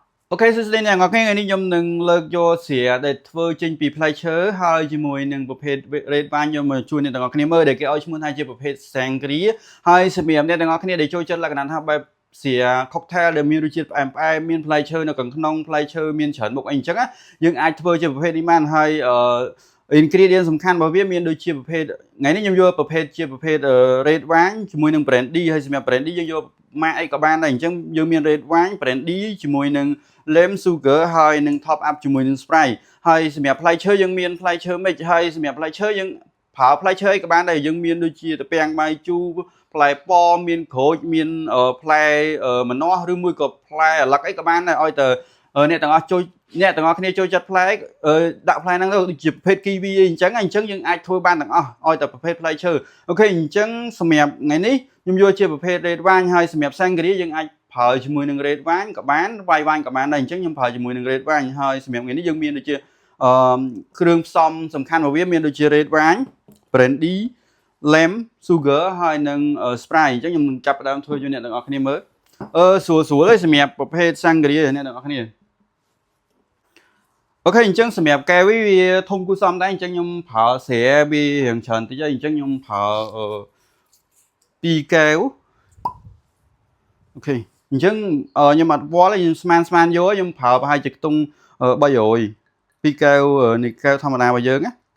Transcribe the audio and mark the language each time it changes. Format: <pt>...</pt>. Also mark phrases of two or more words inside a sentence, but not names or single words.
<km>Ok,</km> <vi>xin chào</vi> <km>អ្នកនរគ្នាថ្ងៃនេះខ្ញុំនឹងលើកយកស្រាដែលធ្វើចេញពីផ្លែឈើហើយជាមួយនឹងប្រភេទ</km> <en>red wine</en> <km>ខ្ញុំមកជួយអ្នកទាំងអស់គ្នាមើលដែលគេឲ្យឈ្មោះថាជាប្រភេទ sangria ហើយសម្រាប់អ្នកទាំងអស់គ្នាដែលចូលចិត្តលក្ខណៈថាបែបស្រា cocktail ដែលមានរសជាតិផ្អែមមានផ្លែឈើនៅខាងក្នុងផ្លែឈើមានច្រើនមុខអីអញ្ចឹងណាយើងអាចធ្វើជា ប្រភេទនេះបានហើយingredient សំខាន់របស់វាមានដូចជាប្រភេទថ្ងៃនេះខ្ញុំយកប្រភេទជាប្រភេទ</km> <en>red wine</en> <km>ជាមួយនឹង brandy ហើយសម្រាប់ brandy យើងយកម៉ាកអីក៏បានដែរអញ្ចឹងយើងមាន</km> <en>red wine brandy</en> <km>ជាមួយនឹង</km> <en>lime sugar</en> <km>ហើយនឹង</km> <en>top up</en> <km>ជាមួយនឹង Sprite ហើយសម្រាប់ផ្លែឈើ យើងមានផ្លែឈើមិចហើយសម្រាប់ផ្លែឈើយើងប្រើផ្លែឈើអីក៏បានដែរយើងមានដូចជាត្រពាំងបាយជូរផ្លែប៉មានក្រូចមានផ្លែម្នាស់ឬមួយក៏ផ្លែអាឡឹកអីក៏បានដែរឲ្យទៅអ្នកទាំងអ ស់ជួយអ្នកទាំងអស់គ្នាចូលចិត្តផ្លែដាក់ផ្លែហ្នឹងទៅដូចជាប្រភេទ kiwi អីអញ្ចឹងយើងអាចធ្វើបានទាំងអស់ឲ្យតែប្រភេទផ្លែឈើអូខេអញ្ចឹងសម្រាប់ថ្ងៃ នេះខ្ញុំយកជាប្រភេទ</km> <en>red wine</en> <km>ហើយសម្រាប់ sangria យើងអាចប្រើជាមួយនឹង</km> <en>red wine</en> <km>ក៏បាន</km> <en>white wine</en> <km>ក៏បានដែរអញ្ចឹងខ្ញុំប្រើជាមួយនឹង</km> <en>red wine</en> <km>ហើយសម្រាប់ថ្ងៃនេះយើងមានដូចជាគ្រឿងផ្សំសំខាន់របស់វាមានដូចជា</km> <en>red wine brandy lime sugar</en> <km>ហើយនឹង Sprite អញ្ចឹងខ្ញុំនឹងចាប់ផ្ដើមធ្វើchoអ្នកទាំងអស់គ្នាមើលស្រួលហើយសម្រាប់ប្រភេទ sangria អ្នកទាំងអស់គ្នាអូខេអញ្ចឹងសម្រាប់កែវវាធំគួរសមដែរអញ្ចឹងខ្ញុំប្រើស្រាវារៀងច្រើនតិចហើយអញ្ចឹងខ្ញុំប្រើ 2កែវអូខេអញ្ចឹងខ្ញុំអត់វល់ខ្ញុំស្មានយកខ្ញុំប្រើប្រហែលជាខ្ទង់300 2កែវនេះកែវធម្មតារបស់យើងណា</km>